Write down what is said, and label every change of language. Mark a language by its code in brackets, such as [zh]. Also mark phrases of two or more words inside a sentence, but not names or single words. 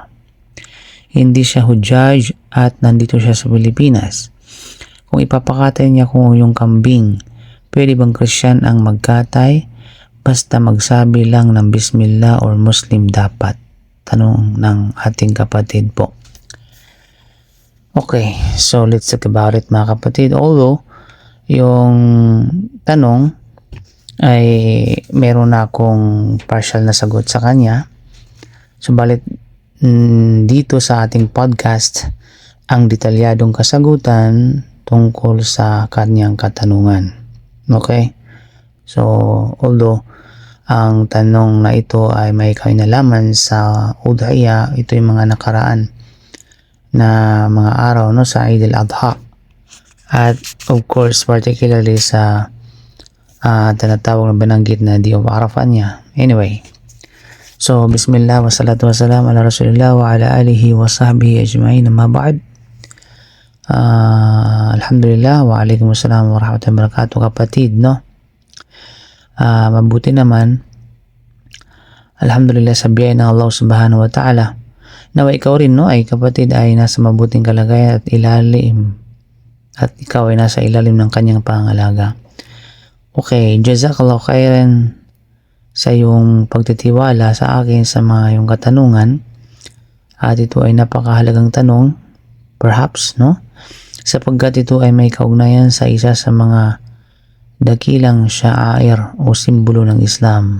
[tl] Hindi siya hujjaj at nandito siya sa Pilipinas. Kung ipapakatay niya kung yung kambing, pwede bang Christian ang magkatay? Basta magsabi lang ng Bismillah or Muslim dapat? Tanong ng ating kapatid po. Okay, so [en] let's talk about it [tl] mga kapatid. Although, yung tanong ay meron na akong partial na sagot sa kanya. Subalit, dito sa ating podcast, ang detalyadong kasagutan tungkol sa kanyang katanungan. Okay? So, although ang tanong na ito ay may kinalaman sa udhiya, ito yung mga nakaraan na mga araw no sa Eid al-Adha. At [en] of course, particularly [tl] sa tinatawag na binanggit na [en] Day of Arafah [tl] niya. [en] Anyway, so [ar] بسم الله والصلاة والسلام على رسول الله وعلى آله وصحبه أجمعين، أما بعد. الحمد لله وعليكم السلام ورحمة الله وبركاته [tl] kapatid, no? Mabuti naman, alhamdulillah sa biyaya ng Allah [ar] سبحانه وتعالى, [tl] nawa ikaw rin, no, ay kapatid ay nasa mabuting kalagayan at ilalim, at ikaw ay nasa ilalim ng kanyang pangalaga. Okay, [ar] جزاك الله خيرا [tl] sa iyong pagtitiwala sa akin sa mga iyong katanungan, at ito ay napakahalagang tanong perhaps, no, sapagkat ito ay may kaugnayan sa isa sa mga dakilang sya'air o simbolo ng Islam.